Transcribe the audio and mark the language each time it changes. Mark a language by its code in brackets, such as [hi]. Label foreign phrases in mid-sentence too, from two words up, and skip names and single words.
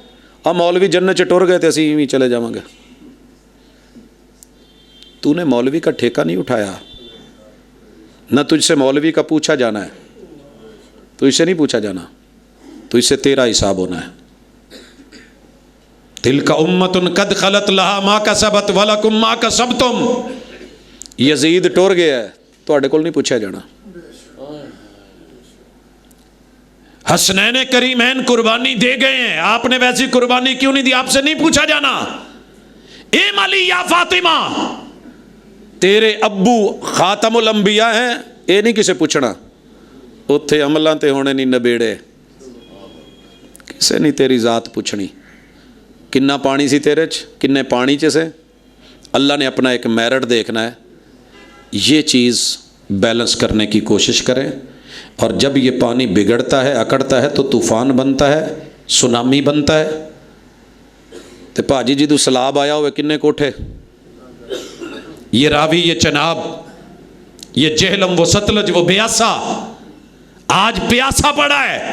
[pa] اب مولوی جنت چ ٹر گئے تھے اسی ہی چلے جاواں گے. [ur] تو نے مولوی کا ٹھیکہ نہیں اٹھایا, نہ تجھ سے مولوی کا پوچھا جانا ہے, تجھ سے نہیں پوچھا جانا, تجھ سے تیرا حساب ہونا ہے. [ar] تلک امۃ قد خلت لہا ما کسبت ولکم ما کسبتم. [pa] یزید ٹر گیا ہے, تواڈے کول نہیں پوچھا جانا. [ur] حسنین کریمین قربانی دے گئے ہیں, آپ نے ویسی قربانی کیوں نہیں دی, آپ سے نہیں پوچھا جانا. ایم علی یا فاطمہ, تیرے ابو خاتم الانبیاء ہیں, [pa] یہ نہیں کسے پوچھنا. اتھے عملاں تے ہونے نہیں نبیڑے, کسے نہیں تیری ذات پوچھنی. کنا پانی سی تیرے چ, کنے پانی چ سے. [ur] اللہ نے اپنا ایک میرٹ دیکھنا ہے. یہ چیز بیلنس کرنے کی کوشش کریں, اور جب یہ پانی بگڑتا ہے, اکڑتا ہے, تو طوفان بنتا ہے, سونامی بنتا ہے. [pa] تو پاجی جی تو سیلاب آیا ہوئے کنے کوٹھے, [ur] یہ راوی, یہ چناب, یہ جہلم, وہ ستلج, وہ بیاسا, آج پیاسا پڑا ہے.